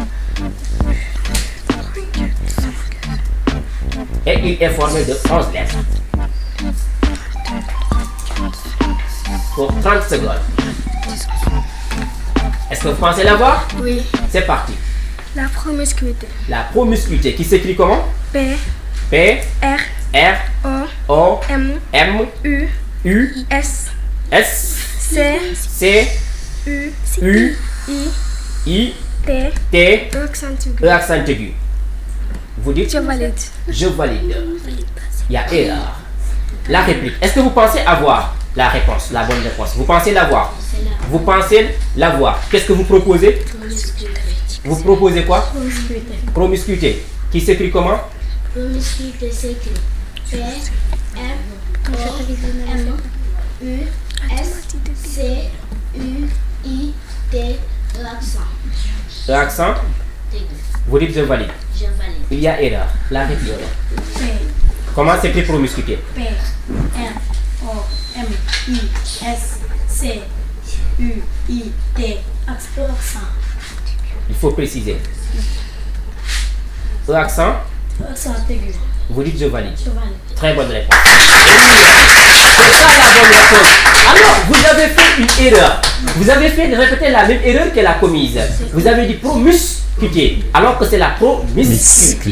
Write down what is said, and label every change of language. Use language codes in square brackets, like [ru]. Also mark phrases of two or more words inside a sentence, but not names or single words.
[fr] Et il est formé de 11 lettres. Pour 30 secondes. Est-ce que vous pensez l'avoir? Oui. C'est parti. La promiscuité. La promiscuité qui s'écrit comment? P. P. R. R. O. O. M. M. U. U. S. S. C. C. U. U. I. I. T. T. E accent aigu. E accent aigu. Vous dites? Je valide. Je valide. Il y a erreur. La réplique. Est-ce que vous pensez avoir la réponse, la bonne réponse? Vous pensez l'avoir? Vous pensez l'avoir? Qu'est-ce que vous proposez? Vous proposez quoi? Promiscuité. Promiscuité. Qui s'écrit comment? Promiscuité s'écrit P, R, O, M, U, S, C, U, I, T, E accent. E accent. Vous dites je valide. Je valide. Il y a erreur. La réplique. P. Comment s'écrit promiscuité? P. R. O. M. I. S. C. U. I. T. Accent. Il faut préciser. E accent. Accent aigu. Vous dites je valide. Je valide. Très bonne réponse. C'est ça la bonne réponse. Alors, vous avez fait une erreur. Vous avez fait répéter la même erreur qu'elle a commise. Vous avez dit promiscuité, alors que c'est la promiscuité.